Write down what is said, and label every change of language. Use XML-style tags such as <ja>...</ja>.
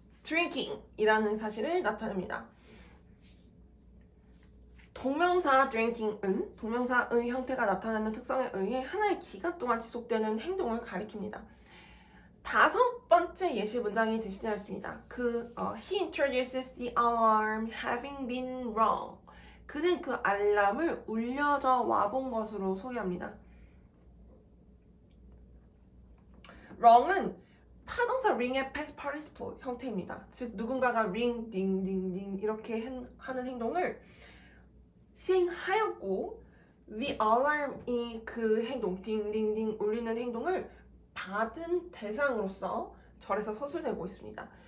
<ko>drinking이라는 사실을 나타냅니다. 동명사 drinking은 동명사의 형태가 나타나는 특성에 의해 하나의 기간 동안 지속되는 행동을 가리킵니다. 다섯 번째 예시 문장이 제시되어 있습니다.</ko> <en>He introduces the alarm having been rung.</en> <ko>그는 그 알람을 울려져 와본 것으로 소개합니다. rung은 타동사 ring의</ko> <en>past participle</en> <ko>형태입니다. 즉 누군가가 ring, ding, ding, ding 이렇게 하는 행동을 시행하였고 the alarm이 그 행동, ding, ding, ding 울리는 행동을 받은 대상으로서 절에서 서술되고 있습니다.</ko>